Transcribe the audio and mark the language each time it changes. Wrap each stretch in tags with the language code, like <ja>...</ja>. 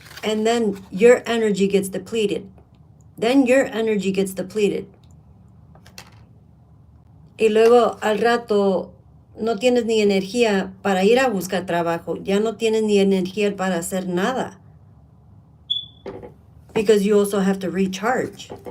<en>And then your energy gets depleted. Then your energy gets depleted.</en> <es>Y luego al rato no tienes ni energía para ir a buscar trabajo. Ya no tienes ni energía para hacer nada.</es> <en>Because you also have to recharge.</en>